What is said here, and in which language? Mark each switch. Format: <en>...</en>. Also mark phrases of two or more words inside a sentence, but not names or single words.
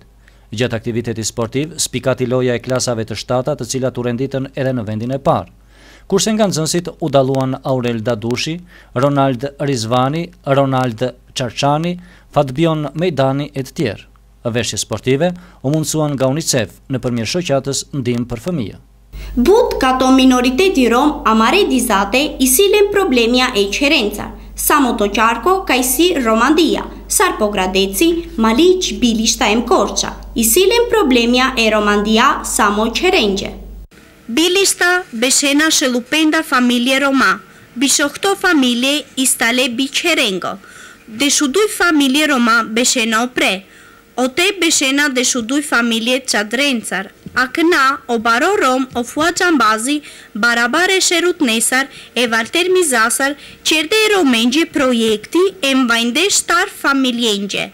<sq>Gjatë aktivitetit sportiv, spikati loja e klasave të 7-ta, të cilat u renditën edhe në vendin e parë. Kurse nga nxënësit u dalluan Aurel Dadushi, Ronald Rizvani, Ronald Çarçani, Fatbion Mejdani e të tjerë. Veshje sportive u mundësuan nga UNICEF nëpërmjet shoqatës Ndihmë për Fëmijë.</sq> <rom>But kato minoriteti rom amare dizate i silen problemja e qerencar, samo to qarko ka i si Romandia, Sarpogradeci, Maliq, Bilishta e Korça, i silen problemja e Romandia samo qerengje. Bilishta beshena shelupenda familje Roma, bishokto familje istale bi qerengo, Deshuduj familje Roma Beshena Opre, ote Beshena deshuduj familje Çadrencar, akna o baro Rom o fua Çambazi, barabare Sherut Nesar e Valter Mizasar, çerde Romengje projekti e mbajnde shtar familjenje.</rom>